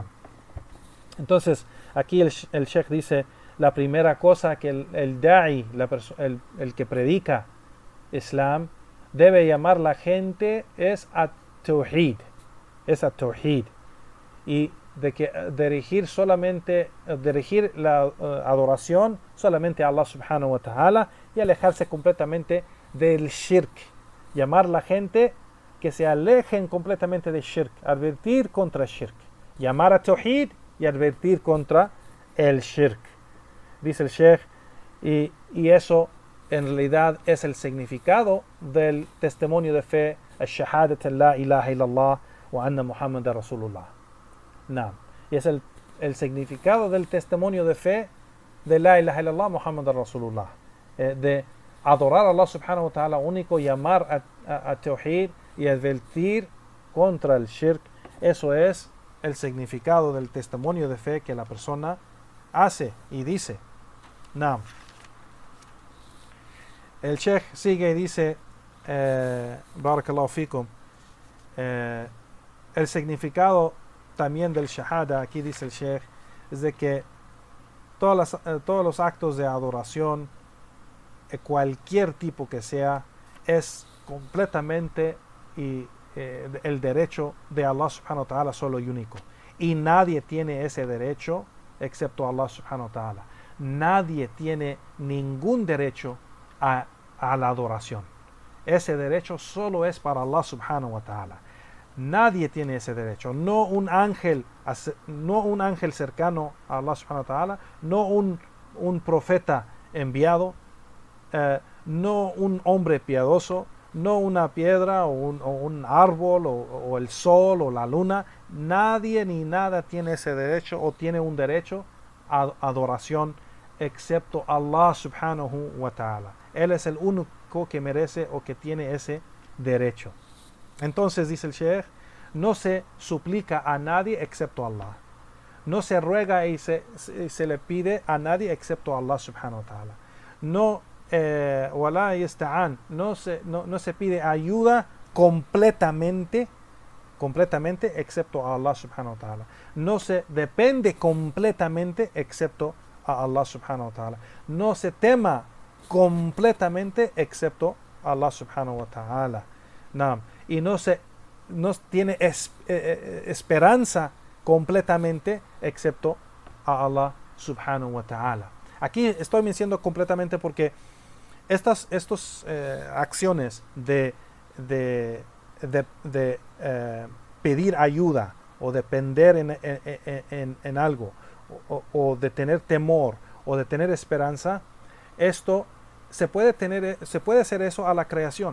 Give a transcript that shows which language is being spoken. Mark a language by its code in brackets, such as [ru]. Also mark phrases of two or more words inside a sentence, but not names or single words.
[es] Entonces, aquí el Sheikh dice, la primera cosa que el da'i, el que predica Islam, debe llamar la gente es a tawhid. Y de que dirigir la adoración solamente a Allah [ar] سبحانه وتعالى, [es] y alejarse completamente del shirk. Llamar a la gente que se alejen completamente de shirk, advertir contra shirk, llamar a tawhid y advertir contra el shirk, dice el Sheikh, y eso en realidad es el significado del testimonio de fe, [ar] الشهادة لا إله إلا الله وأن محمدا رسول الله. [es] Y es el significado del testimonio de fe de [ar] لا إله إلا الله محمدا رسول الله, [es] de adorar a Allah [ar] سبحانه وتعالى [es] único, llamar a tawhid y advertir contra el shirk. Eso es el significado del testimonio de fe que la persona hace y dice. El Sheikh sigue y dice, [ar] بارك الله فيكم, [es] el significado también del shahada, aquí dice el Sheikh, es de que todos los actos de adoración, cualquier tipo que sea, es completamente el derecho de Allah [ar] سبحانه وتعالى [es] solo y único, y nadie tiene ese derecho excepto Allah [ar] سبحانه وتعالى. [es] nadie tiene ningún derecho a la adoración. Ese derecho solo es para Allah [ar] سبحانه وتعالى. [es] Nadie tiene ese derecho. No un ángel cercano a Allah [ar] سبحانه وتعالى, [es] no un profeta enviado, no un hombre piadoso, no una piedra o un árbol o el sol o la luna. Nadie ni nada tiene ese derecho o tiene un derecho a adoración excepto Allah [ar] سبحانه وتعالى. [es] Él es el único que merece o que tiene ese derecho. Entonces dice el Sheikh, no se suplica a nadie excepto a Allah. No se ruega y se le pide a nadie excepto a Allah [ar] سبحانه وتعالى. [es] No se pide ayuda completamente excepto a Allah [ar] سبحانه وتعالى. [es] No se depende completamente excepto a Allah [ar] سبحانه وتعالى. [es] No se tema completamente excepto a Allah [ar] سبحانه وتعالى. [es] Y no tiene esperanza completamente excepto a Allah [ar] سبحانه وتعالى. [es] Aquí estoy mencionando completamente porque estas acciones de pedir ayuda o depender en algo o de tener temor o de tener esperanza, esto se puede hacer eso a la creación.